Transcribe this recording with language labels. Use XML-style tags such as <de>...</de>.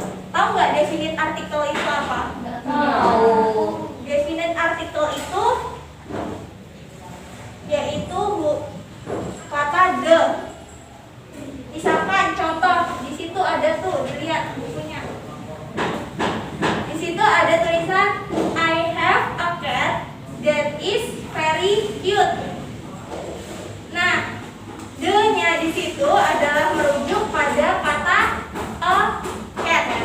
<id>Tahu nggak definite artikel itu apa? Tahu. Definite artikel itu yaitu kata the. Misalkan contoh di situ ada tuh, lihat bukunya. Di situ ada tulisan</id> <en>I have a cat that is very cute.</en> <id>Nah, the-nya di situ adalah merujuk pada kata a cat.</id>